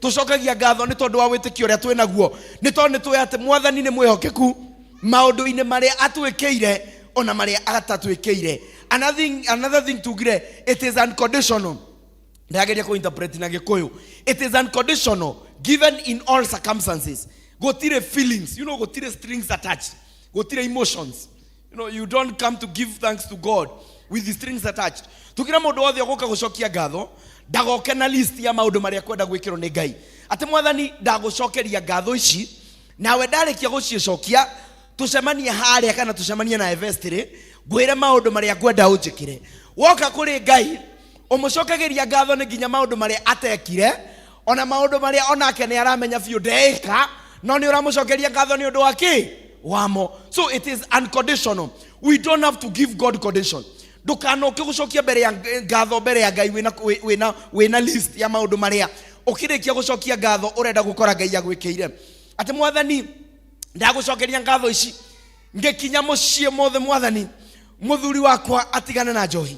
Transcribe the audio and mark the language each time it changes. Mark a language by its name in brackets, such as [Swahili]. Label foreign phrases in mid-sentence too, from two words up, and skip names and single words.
[Kikuyu] Tucokagia ngatho ni tondu wa witikio ria twi naguo, ni tondu twi ati Mwathani ni mwihokeku maundu-ini maria atwikiire ona maria atatwikiire. [English] Another thing to agree, it is unconditional. [Kikuyu] Ndageria ku interpret na Gikuyu. [English] It is unconditional, given in all circumstances. [Kikuyu] Gotire feelings, gotire [English] strings attached, [Kikuyu] gotire emotions. [English] You don't come to give thanks to God with the strings attached. [Kikuyu] Tukira mundu wothe ugoka gucokia ngatho, ndagoke na list ya maundu maria kwenda gwikirwo ni Ngai. Ati Mwathani ndagucokeria ngatho ici, nawe ndarikia gucicokia, tucemanie haria kana tucemanie na Evestry, ngwire maundu maria kwenda unjikire. Woka kuri Ngai, umucokagiria ngatho ni nginya maundu maria atekire, ona maundu maria onake ni aramenya biu ndeika, no ni uramucokeria ngatho ni undu waki wamo. [English] So it is unconditional. We don't have to give God condition. [Kikuyu] Ndukanoke gucokia mbere ya ngatho mbere ya Ngai wina list ya maundu maria ukirikia gucokia ngatho urenda gukora Ngai agwikiire. Ati Mwathani ndagucokeria ngatho ici, ngikinya mucie mothe Mwathani muthuri wakwa atigane na njohi.